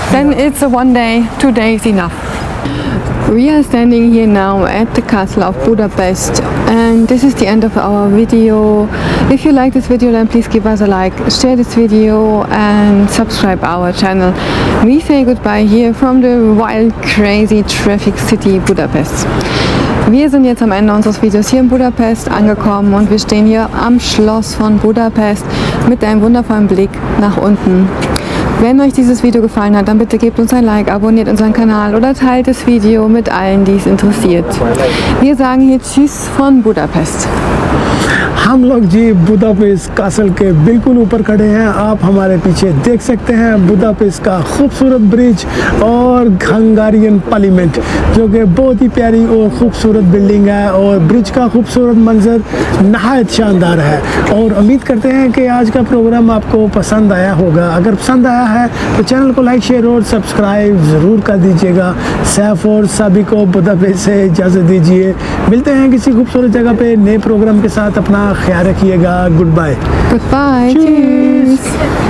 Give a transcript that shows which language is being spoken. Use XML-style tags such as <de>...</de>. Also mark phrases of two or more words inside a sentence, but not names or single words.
<en>then it's a 1 day, 2 days enough. We are standing here now at the castle of Budapest, and this is the end of our video. If you like this video, then please give us a like, share this video and subscribe our channel. We say goodbye here from the wild, crazy traffic city Budapest.</en> <de>Wir sind jetzt am Ende unseres Videos hier in Budapest angekommen und wir stehen hier am Schloss von Budapest mit einem wundervollen Blick nach unten. Wenn euch dieses Video gefallen hat, dann bitte gebt uns ein Like, abonniert unseren Kanal oder teilt das Video mit allen, die es interessiert. Wir sagen hier Tschüss von Budapest.</de> <ur>ہم لوگ جی بوداپیسٹ کاسل کے بالکل اوپر کھڑے ہیں. آپ ہمارے پیچھے دیکھ سکتے ہیں بوداپیسٹ کا خوبصورت برج اور ہنگیرین پارلیمنٹ، جو کہ بہت ہی پیاری اور خوبصورت بلڈنگ ہے اور برج کا خوبصورت منظر نہایت شاندار ہے. اور امید کرتے ہیں کہ آج کا پروگرام آپ کو پسند آیا ہوگا. اگر پسند آیا ہے تو چینل کو لائک، شیئر اور سبسکرائب ضرور کر دیجیے گا. سیف اور سبھی کو بوداپیسٹ سے اجازت دیجیے. ملتے ہیں کسی خوبصورت جگہ پہ نئے پروگرام کے ساتھ. اپنا خیال رکھیے گا.</ur> <en>Goodbye. Goodbye. Cheers. Cheers.</en>